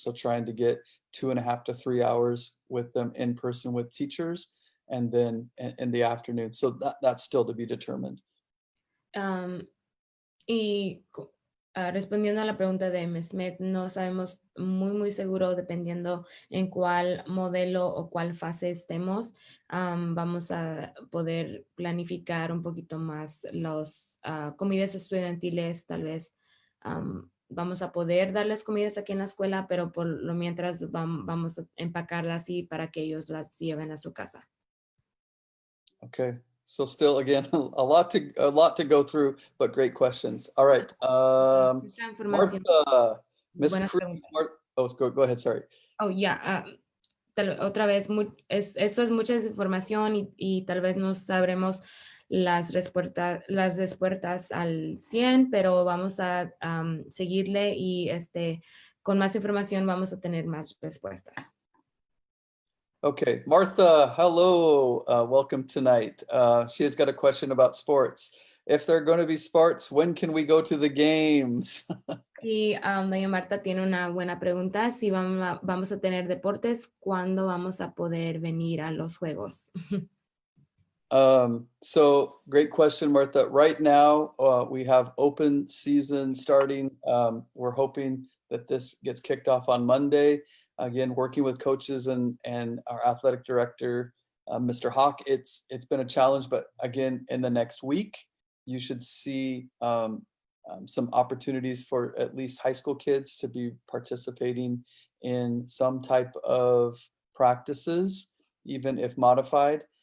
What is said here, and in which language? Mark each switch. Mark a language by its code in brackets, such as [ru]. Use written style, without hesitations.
[en] So trying to get 2.5 to 3 hours with them in person with teachers and then in the afternoon. So that's still to be determined. [es] Um, Y respondiendo a la pregunta de Mesmet, no sabemos muy seguro, dependiendo en cuál modelo o cuál fase estemos, vamos a poder planificar un poquito más los comidas estudiantiles, tal vez vamos a poder darles comidas aquí en la escuela, pero por lo mientras vamos a empacarlas así para que ellos las lleven a su casa. [en] Okay. So still, again, a lot to go through, but great questions. All right. [es] Mucha información. [en] Martha, Miss [es] Buenas [en] Cruz. [es] preguntas. [en] Oh, go ahead. Sorry. [es] Oh, ya. Otra vez, eso es mucha información y tal vez no sabremos las respuestas al 100, pero vamos a seguirle y con más información vamos a tener más respuestas. [en] Okay, Martha, hello. Welcome tonight. She has got a question about sports. If there are going to be sports, when can we go to the games? [es] Y doña Marta tiene una buena pregunta. Si vamos a tener deportes, ¿cuándo vamos a poder venir a los juegos? [en] So great question, Martha. Right now, we have open season starting. We're hoping that this gets kicked off on Monday. Again, working with coaches and our athletic director, Mr. Hawk. It's been a challenge, but again, in the next week, you should see some opportunities for at least high school kids to be participating in some type of practices, even if modified.